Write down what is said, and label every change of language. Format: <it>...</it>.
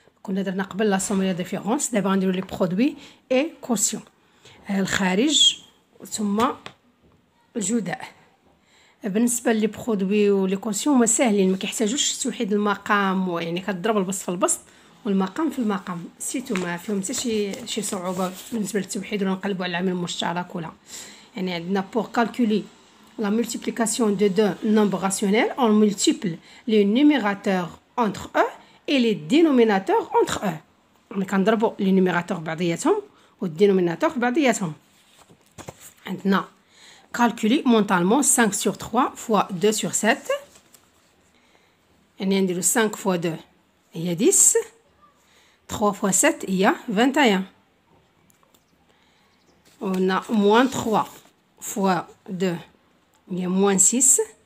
<ar>كنا درنا قبل لا سوم ديال ديفيرونس، دابا غنديرو لي برودوي اي كوسيون، الخارج ثم الجداء. بالنسبه لي برودوي ولي كوسيون هما ساهلين، ما كيحتاجوش توحيد المقام، ويعني كتضرب البسط في البسط والمقام في المقام، سيتو ما فيهم حتى شي صعوبه بالنسبه للتوحيد ولا نقلبوا على العامل المشترك ولا. يعني عندنا بور كالكولي</ar> <fr>la multiplication de deux nombres rationnels, on multiplie les numérateurs entre eux et les dénominateurs entre eux.</fr> <ar>On كنضربوا les numérateurs بعضياتهم والدينوميناتور بعضياتهم.</ar> <fr>عندنا calculer mentalement 5 sur 3 fois 2 sur 7.</fr> <ar>يعني نديرو 5 fois 2 هي 10. 3 fois 7 هي 21.</ar> <fr>On a moins 3 fois 2 il y a moins 6.</fr>